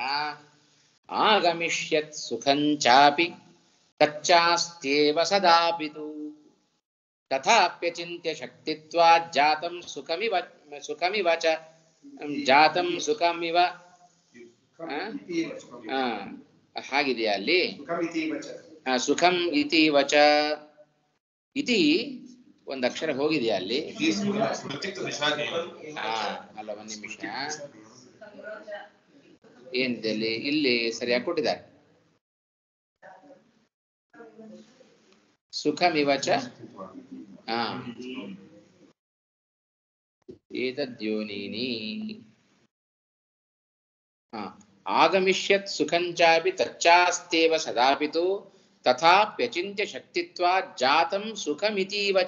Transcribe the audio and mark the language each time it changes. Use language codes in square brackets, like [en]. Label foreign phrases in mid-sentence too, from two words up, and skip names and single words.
[sa] ಆಗಮಿಷ್ಯತ್ ಸುಖಂಚಾಪಿ ತಚ್ಚಾಸ್ತ್ಯೇವ ಸದಾಪಿತು ತಥಾಪ್ಯಚಿಂತ್ಯ ಶಕ್ತಿತ್ವಾ ಜಾತಂ ಸುಖಮಿವ ಚ ಜಾತಂ ಸುಖಮಿವ. [kn] ಹಾಗಿದೆಯಾ ಅಲ್ಲಿ? [sa] ಸುಖಂ ಇತಿ ವಚ ಇತಿ [kn] ಒಂದು ಅಕ್ಷರ ಹೋಗಿದೆಯಾ ಅಲ್ಲಿ? ಅಲ್ಲ, ಒಂದ್ ನಿಮಿಷ, ಏನಿದೆ ಅಲ್ಲಿ? ಇಲ್ಲಿ ಸರಿಯಾಗಿ ಕೊಟ್ಟಿದ್ದಾರೆ. [sa] ಸುಖಮಿವಚ ಏತದ್ಯೋನೀನಿ ಆಗಮಿಷ್ಯತ್ ಸುಖಂಚಾಪಿ ತಚ್ಚಾಸ್ತೇವ ಸದಾಪಿತು ತಥಾಪ್ಯಚಿಂತ್ಯ ಶಕ್ತಿತ್ವಾ ಜಾತಂ ಸುಖಮಿತೀವಚ.